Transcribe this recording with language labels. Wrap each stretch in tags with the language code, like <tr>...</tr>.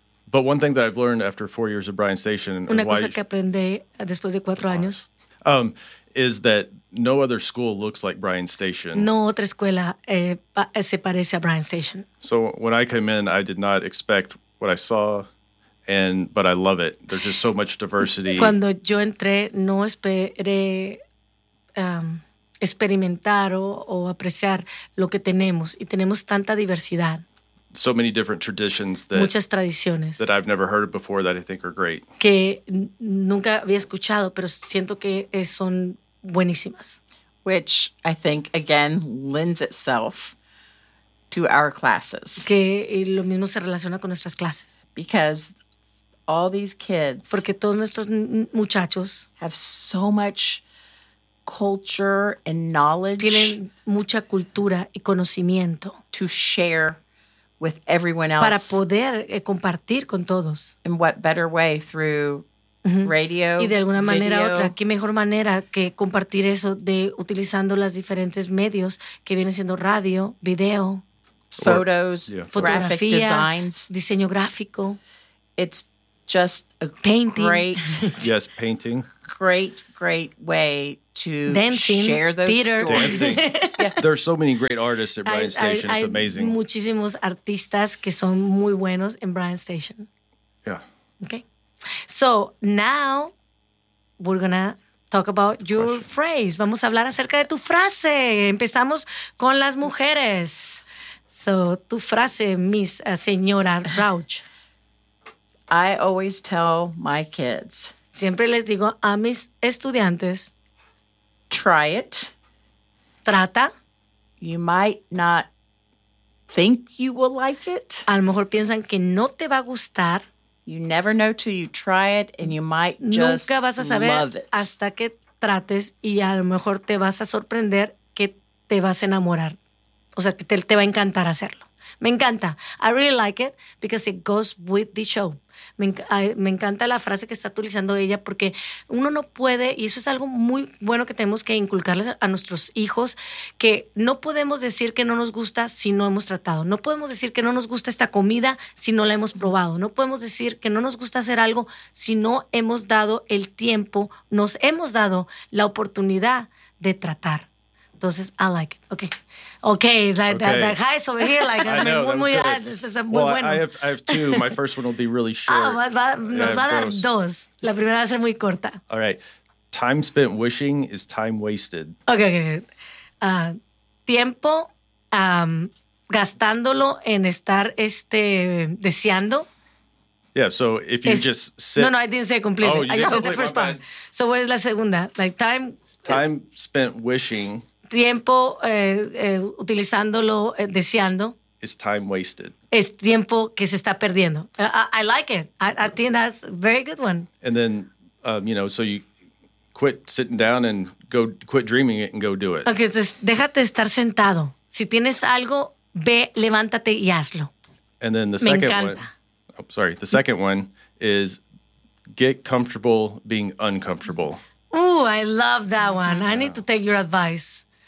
<en>But one thing that I've learned after 4 years of Bryan Station.</en> <es>Una cosa que aprendí después de 4 años.</es> <en>Is that no other school looks like Bryan Station.</en> <es>No otra escuela se parece a Bryan Station.</es> <en>So when I came in, I did not expect what I saw. But I love it. There's just so much diversity.</en> <es>Cuando yo entré, no esperé experimentar o apreciar lo que tenemos. Y tenemos tanta diversidad.</es> <en>So many different traditions that,</en> <es>muchas tradiciones</es> <en>that I've never heard before that I think are great.</en> <es>Que nunca había escuchado, pero siento que son buenísimas.</es> <en>Which I think, again, lends itself to our classes.</en> <es>Que lo mismo se relaciona con nuestras clases.</es> <en>Because all these kids,</en> <es>porque todos nuestros muchachos,</es> <en>have so much culture and knowledge.</en> <es>Tienen mucha cultura y conocimiento</es> <en>to share with everyone else.</en> <es>Para poder compartir con todos.</es> <en>In what better way through radio?</en> <es>Y de alguna manera</es> <en>video,</en> <es>otra, qué mejor manera que compartir eso de utilizando las diferentes medios que vienen siendo radio, video,</es> <en>photos,</en> <es>fotografía,</es> <en>yeah, graphic designs,</en> <es>diseño gráfico.</es> <en>It's just a painting. Great. Yes, painting. great, great way to dancing, share those theater stories. Yeah. There are so many great artists at Bryan Station. It's amazing.</en> <es>Muchísimos artistas que son muy buenos en Bryan Station.</es> <en>Yeah. Okay. So now we're going to talk about your question. Phrase.</en> <es>Vamos a hablar acerca de tu frase. Empezamos con las mujeres. So, tu frase, Miss Señora Rauch.</es> <en>I always tell my kids.</en> <es>Siempre les digo a mis estudiantes.</es> <en>Try it.</en> <es>Trata.</es> <en>You might not think you will like it.</en> <es>A lo mejor piensan que no te va a gustar.</es> <en>You never know till you try it and you might just love it.</en> <es>Nunca vas a saber hasta que trates y a lo mejor te vas a sorprender que te vas a enamorar. O sea, que te va a encantar hacerlo. Me encanta.</es> <en>I really like it because it goes with the show.</en> <es>Me encanta la frase que está utilizando ella porque uno no puede, y eso es algo muy bueno que tenemos que inculcarles a nuestros hijos, que no podemos decir que no nos gusta si no hemos tratado. No podemos decir que no nos gusta esta comida si no la hemos probado. No podemos decir que no nos gusta hacer algo si no hemos dado el tiempo, nos hemos dado la oportunidad de tratar.</es> <en>Entonces, I like it. Okay. Okay, the highs over here, like, I know,</en> <es>muy</es> <en>good. This is muy well,</en> <es>bueno.</es> <en>I have two. My first one will be really short.</en> <es>Nos va a dar dos. La primera va a ser muy corta.</es> <en>All right. Time spent wishing is time wasted. Okay.</en> <es>Tiempo gastándolo en estar deseando.</es> <en>Yeah, so if you just sit. No, I didn't say completely. Oh, I just said the first part. So what is la segunda? Like, time. Time spent wishing.</en> <es>Tiempo utilizándolo, deseando.</es> <en>Is time wasted.</en> <es>Es tiempo que se está perdiendo.</es> <en>I like it. I think that's a very good one. And then, so you quit sitting down and go quit dreaming it and go do it.</en> <es>Okay, entonces déjate estar sentado. Si tienes algo, ve, levántate y hazlo.</es> <en>And then the second one. Oh, sorry. The second one is get comfortable being uncomfortable. Ooh, I love that one. Yeah. I need to take your advice.</en>